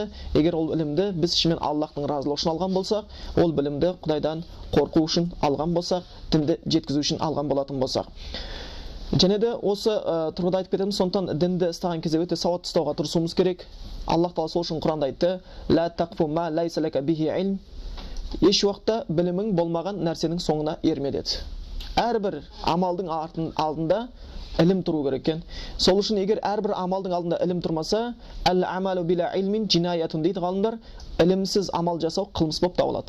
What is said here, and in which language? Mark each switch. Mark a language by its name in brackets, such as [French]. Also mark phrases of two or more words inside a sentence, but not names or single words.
[Kazakh] Егер ол білімді біз шынымен Аллахтың разылығы үшін алған болсақ, ол білімді Құдайдан қорқу үшін алған болсақ, дінді жеткізу үшін алған болатын болсақ. Және де осы тұрғыда айтып кетеміз, сондықтан дінді ұстаған кезде өте сауатты ұстауға тырысуымыз керек. Аллах Тағала сол үшін Құранда айтты: [Arabic] لا تقف ما ليس لك به علم. [Kazakh] Еш уақытта білімің болмаған нәрсенің соңына ерме деді. Әрбір амалдың алдында ілім тұру керек екен. Сол үшін егер әрбір амалдың алдында ілім тұрмаса, [Arabic] العمل بلا علم جناية [Kazakh] дейді ғалымдар, ілімсіз амал жасау қылмыс болып табылады.